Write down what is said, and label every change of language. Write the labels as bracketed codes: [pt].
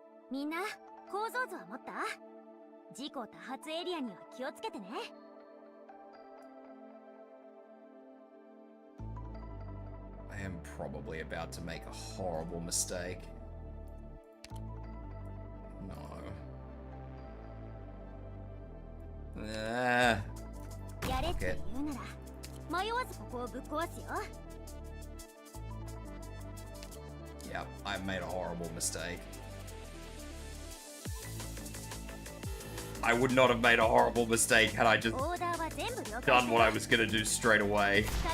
[ja] みんな構造図は持った？事故多発エリアには気をつけてね。 [en] I am probably about to make a horrible mistake. No. Ah. [ja] やれって言うなら迷わずここをぶっ壊すよ。 [en] Yep, I made a horrible mistake. I would not have made a horrible mistake had I just done what I was gonna do straight away.